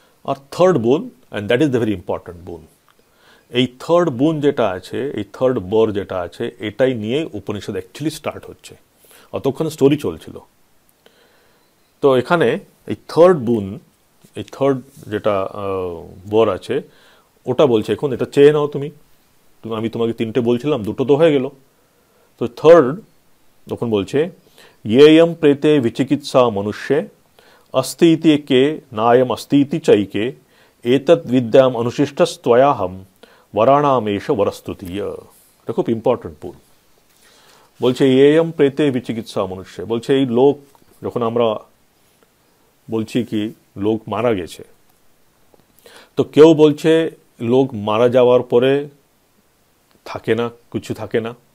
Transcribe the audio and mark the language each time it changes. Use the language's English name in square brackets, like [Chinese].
[Bangla] আর third বুন, [English] And that is the very important boon. [Bangla] এই থার্ড বুন যেটা আছে, এই থার্ড বর যেটা আছে, এটাই নিয়ে উপনিষদ অ্যাকচুয়ালি স্টার্ট হচ্ছে, অতক্ষণ স্টোরি চলছিল। তো এখানে এই থার্ড বুন, এই থার্ড যেটা বর আছে ওটা বলছে এখন এটা চেয়ে নাও তুমি, আমি তোমাকে 3টে বলছিলাম, 2টো তো হয়ে গেল। তো থার্ড তখন বলছে [Sanskrit] येयम प्रेते विचिकित्सा मनुष्ये अस्ति इति के नायम अस्ति इति चैके एतत् विद्याम अनुशिष्टस्त्वयाहम वराणामेश वरस्तुतीय। [Bangla] এটা খুব ইম্পর্টেন্ট পুল। বলছে [Sanskrit] येयम प्रेते विचिकित्सा मनुष्य, [Bangla] বলছে এই লোক, যখন আমরা বলছি কি লোক মারা গেছে, তো কেউ বলছে লোক মারা যাওয়ার পরে থাকে না, কিছু থাকে না।